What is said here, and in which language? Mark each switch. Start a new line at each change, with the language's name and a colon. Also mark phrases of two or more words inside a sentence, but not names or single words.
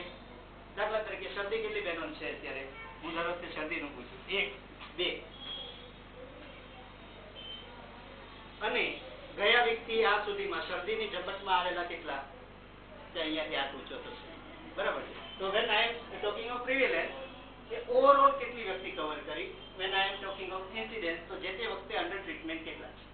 Gujarati: દાખલા તરીકે શરદી કેટલી બહેનો છે અત્યારે? હું દર વખતે શરદીનું પૂછું. 1, 2. અને ગયા વીકથી આ સુધીમાં શરદીની ઝપટમાં આવેલા કેટલા? તે અહીંયાથી હાથ ઊંચો થશે. બરાબર છે. તો
English: when I am talking of prevalence,
Gujarati: એ ઓવરઓલ કેટલી વ્યક્તિ કવર કરી?
English: when I am talking of incidence,
Gujarati: તો જે તે વખતે
English: under treatment
Gujarati: કેટલા છે?